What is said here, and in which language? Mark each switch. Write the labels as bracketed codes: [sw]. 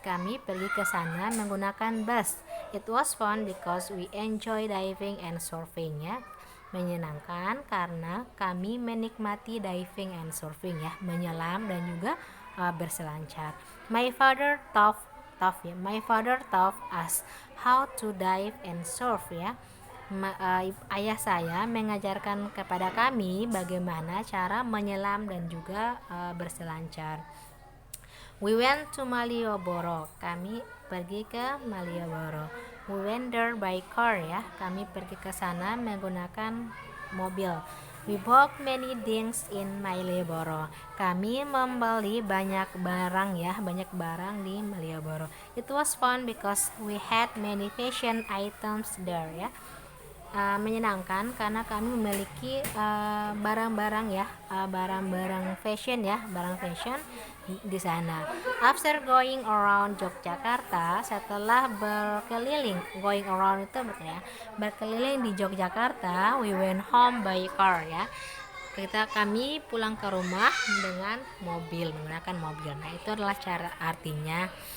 [id] Kami pergi ke sana menggunakan bus. [en] It was fun because we enjoy diving and surfing ya. [id] Menyenangkan karena kami menikmati [en] diving and surfing [id] ya, menyelam dan juga berselancar. [en] My father taught us how to dive and surf ya. [id] Ayah saya mengajarkan kepada kami bagaimana cara menyelam dan juga berselancar. [en] We went to Malioboro. [id] Kami pergi ke Malioboro. [en] We went there by car ya. [id] Kami pergi ke sana menggunakan mobil. [en] We bought many things in Malioboro. [id] Kami membeli banyak barang di Malioboro. [en] It was fun because we had many fashion items there ya. [id] Menyenangkan karena kami memiliki barang-barang fashion ya, barang fashion di sana. [en] After going around Yogyakarta, [id] setelah berkeliling, [en] going around [id] itu berkeliling di Yogyakarta, [en] we went home by car ya. [id] Kami pulang ke rumah dengan menggunakan mobil. Nah, itu adalah cara artinya.